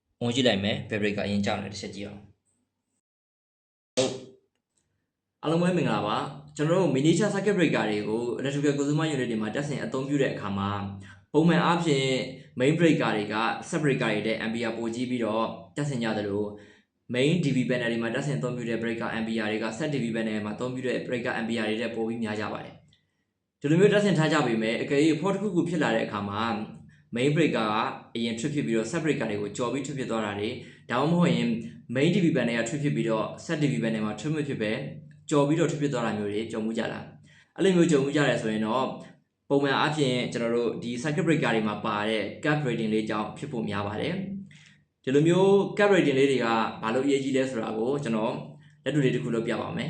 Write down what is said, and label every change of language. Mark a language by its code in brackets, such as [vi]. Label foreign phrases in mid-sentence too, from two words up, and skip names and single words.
[my] ဝင်ကြည့်လိုက်မယ် fabric ကအရင်ကြောက်နေတစ်ချက်ကြည့်အောင်ဟုတ်အားလုံးပဲမင်္ဂလာပါကျွန်တော်တို့ [en] miniature circuit breaker [my] တွေကို [en] electrical consumer unit [my] တွေမှာတက်ဆင်အသုံးပြုတဲ့အခါမှာပုံမှန်အားဖြင့် [en] main breaker [my] တွေက [en] sub breaker [my] တွေတဲ့ ampere ပိုကြီးပြီးတော့တက်ဆင်ကြသလို [en] main DV panel [my] တွေမှာတက်ဆင်အသုံးပြုတဲ့ [en] breaker ampere [my] တွေက [en] set DV panel [my] မှာအသုံးပြု တဲ့ [en] breaker ampere [my] တွေတဲ့ပိုပြီးများကြပါတယ်ဒီလိုမျိုးတက်ဆင်ထားကြပေမဲ့အကယ်၍ fault တစ်ခုခုဖြစ်လာတဲ့အခါမှာ [en] main breaker [my] ကအရင် trip ဖြစ်ပြီးတော့ [en] sub breaker [my] တွေကိုကြော်ပြီး trip ဖြစ်သွားတာတွေဒါမှမဟုတ်ရင် [en] main DV panel [my] က trip ဖြစ်ပြီးတော့ set [en] DV panel [my] မှာ trip မဖြစ်ပဲကြော်ပြီးတော့ trip ဖြစ်သွားတာမျိုးတွေကြုံမှုကြတာအဲ့လိုမျိုးကြုံမှုကြရဲဆိုရင်တော့ပုံမှန်အားဖြင့်ကျွန်တော်တို့ဒီ [en] circuit breaker [my] တွေမှာပါတဲ့ cap rating လေးကြောင့်ဖြစ်ဖို့များပါတယ်ဒီလိုမျိုး [en] cap rating [my] လေးတွေကဘာလို့အရေးကြီးလဲဆိုတာကိုကျွန်တော်လက်တွေ့လေးတစ်ခုလုပ်ပြပါမယ်